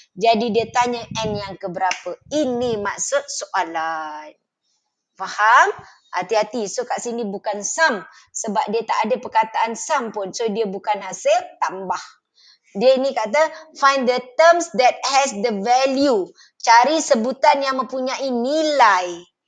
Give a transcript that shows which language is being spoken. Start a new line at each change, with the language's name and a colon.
Malay: Jadi dia tanya N yang keberapa. Ini maksud soalan. Faham? Hati-hati. So kat sini bukan sum. Sebab dia tak ada perkataan sum pun. So dia bukan hasil tambah. Dia ni kata
English: find the terms that has the value.
Malay: Cari sebutan yang mempunyai nilai.